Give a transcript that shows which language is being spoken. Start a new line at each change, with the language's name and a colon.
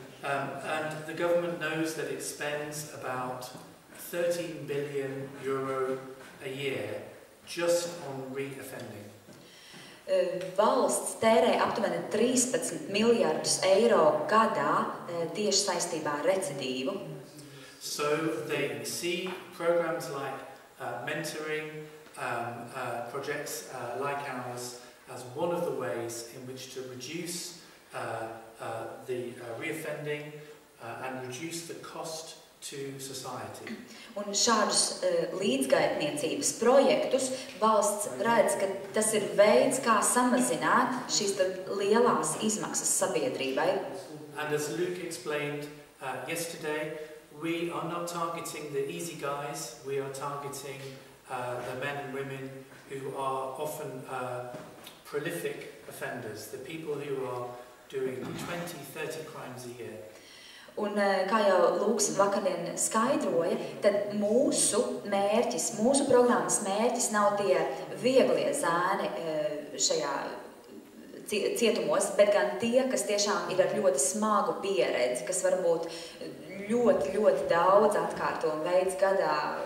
English: And the government knows that it spends about 13 billion euro a year just on reoffending.
Latvian: Valsts tērē aptuveni 13 miljardus eiro gadā tieši saistībā ar recidīvu.
English: So they see programs like mentoring, projects like ours as one of the ways in which to reduce the reoffending and reduce the cost to society.
Latvian: Un šādus līdzgaitniecības projektus valsts redz, ka tas ir veids, kā samazināt šīs lielās izmaksas sabiedrībai.
English: And as Luke explained yesterday, we are not targeting the easy guys, we are targeting the men and women who are often prolific offenders, the people who are doing 20-30 crimes a year.
Latvian: Un kā jau Lūks vakardien skaidroja, tad mūsu programmas mērķis nav tie vieglie zēni šajā cietumos, bet gan tie, kas tiešām ir ar ļoti smagu pieredzi, kas varbūt ļoti, ļoti daudz atkārtojumu veids gadā.